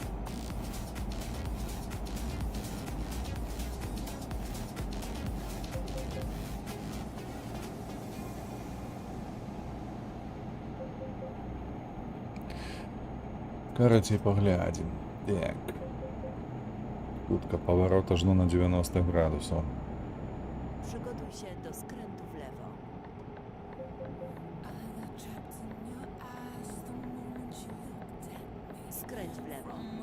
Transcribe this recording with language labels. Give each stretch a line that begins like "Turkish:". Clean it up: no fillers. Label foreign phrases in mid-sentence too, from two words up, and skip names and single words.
Belarusian: Карацей, паглядзім. Так. Хутка поворот аж на 90 градусов.
Polish: Przygotuj się do skrętu w lewo. Skręć w lewo.